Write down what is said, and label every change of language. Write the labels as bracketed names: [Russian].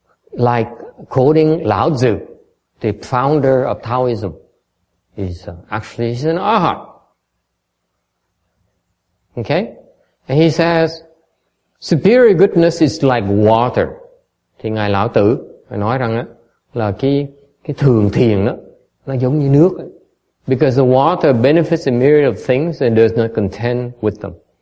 [English] Like quoting Lao Tzu, the founder of Taoism, he's an arhat. Okay? And he says, superior goodness is like water. [Vietnamese] Thì Ngài Lão Tử phải nói rằng á là cái thường thiền đó nó giống như nước ấy. [English] Because the water benefits a myriad of things and does not contend with them.